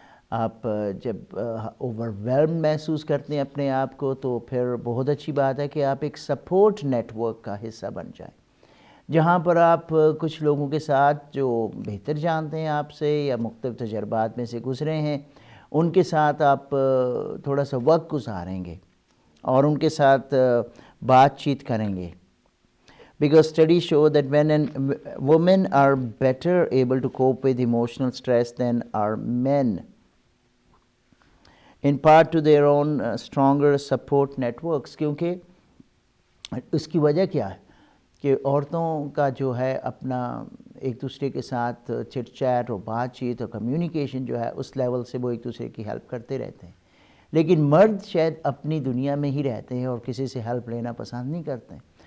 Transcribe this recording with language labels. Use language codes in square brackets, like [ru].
[ur] آپ جب over whelm محسوس کرتے ہیں اپنے آپ کو تو پھر بہت اچھی بات ہے کہ آپ ایک سپورٹ نیٹ ورک کا حصہ بن جائیں، جہاں پر آپ کچھ لوگوں کے ساتھ جو بہتر جانتے ہیں آپ سے یا مختلف تجربات میں سے گزرے ہیں، ان کے ساتھ آپ تھوڑا سا وقت گزاریں گے اور ان کے ساتھ بات چیت کریں گے. [en] Because studies show that women are better able to cope with emotional stress than are men, in part to their own stronger support networks. [ur] کیونکہ اس کی وجہ کیا ہے کہ عورتوں کا جو ہے اپنا ایک دوسرے کے ساتھ چٹ چیٹ اور بات چیت اور کمیونیکیشن جو ہے اس لیول سے وہ ایک دوسرے کی ہیلپ کرتے رہتے ہیں، لیکن مرد شاید اپنی دنیا میں ہی رہتے ہیں اور کسی سے ہیلپ لینا پسند نہیں کرتے ہیں.